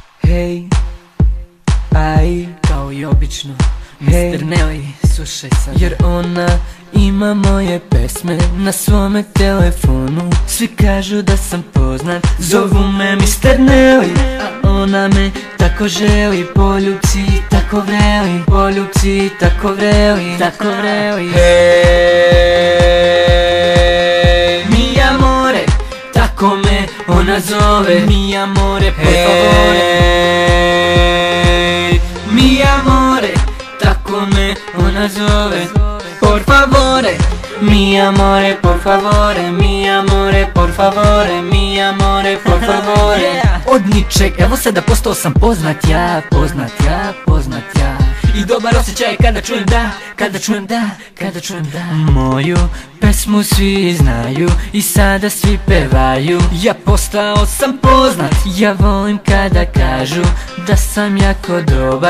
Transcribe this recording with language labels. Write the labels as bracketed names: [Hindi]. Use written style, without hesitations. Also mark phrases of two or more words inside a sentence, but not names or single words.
[Serbian] Hej, aj, kao i obično, hej, Mr. Nelly, slušaj sad. jer ona ima moje pesme na svome telefonu. Svi kažu da sam poznat, zovu me Mr. Nelly, a ona me tako želi. Poljubci tako vreli, poljubci tako vreli, tako vreli. Hej, [Italian] mi amore, [Serbian] tako me ona zove. [Italian] Mi amore, por favore. Mi amore, [Serbian] tako me ona zove. [Italian] Por favore, mi amore, por favore, mi amore, por favore, mi amore, por favore. [Serbian] Od ničeg, evo sada postao sam poznat ja, poznat ja, poznat ja. I dobar osjećaj kada čujem da, kada čujem da, kada čujem da. Moju pesmu svi znaju i sada svi pevaju. Ja postao sam poznat, ja volim kada kažu da sam jako dobar.